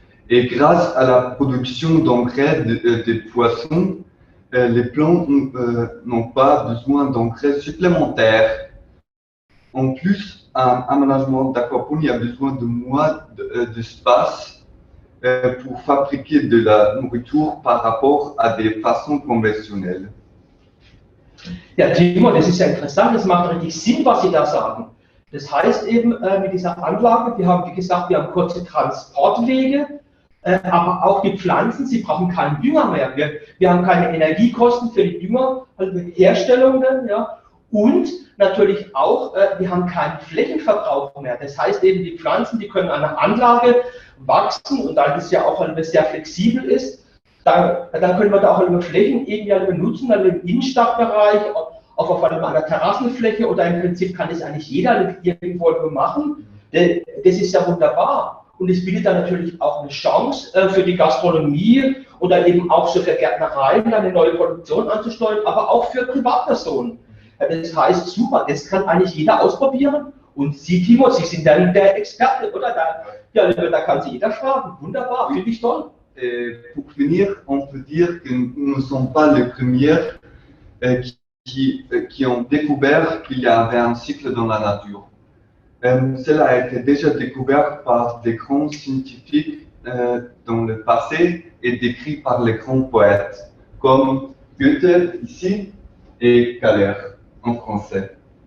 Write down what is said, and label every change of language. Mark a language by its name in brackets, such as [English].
[French] Et grâce à la production d'engrais des poissons, les plantes n'ont pas besoin d'engrais supplémentaires. En plus, un aménagement d'aquaponie a besoin de moins d'espace pour fabriquer de la nourriture par rapport à des façons conventionnelles. [German] Ja, Timo, das ist ja interessant, das macht richtig Sinn, was Sie da sagen. Das heißt eben, mit dieser Anlage, wir haben, wie gesagt, wir haben kurze Transportwege, aber auch die Pflanzen, sie brauchen keinen Dünger mehr. Wir haben keine Energiekosten für die Düngerherstellung, ja, und natürlich auch, wir haben keinen Flächenverbrauch mehr. Das heißt eben, die Pflanzen, die können an der Anlage wachsen und da das ja auch sehr flexibel ist, dann können wir da auch Flächen irgendwie benutzen, also im Innenstadtbereich, auch auf einer Terrassenfläche oder im Prinzip kann das eigentlich jeder irgendwo machen. Das ist ja wunderbar. Und es bietet dann natürlich auch eine Chance für die Gastronomie oder eben auch so für Gärtnereien eine neue Produktion anzusteuern, aber auch für Privatpersonen. Das heißt, super, das kann eigentlich jeder ausprobieren. Und Sie, Timo, Sie sind dann der Experte, oder? Da kann sich jeder fragen. Wunderbar, finde ich toll. [French] Pour finir, on peut dire que nous ne sommes pas les premiers qui ont découvert qu'il y avait un cycle dans la nature. Cela a été déjà découvert par des grands scientifiques dans le passé et décrit par les grands poètes, comme Goethe ici et Keller en français.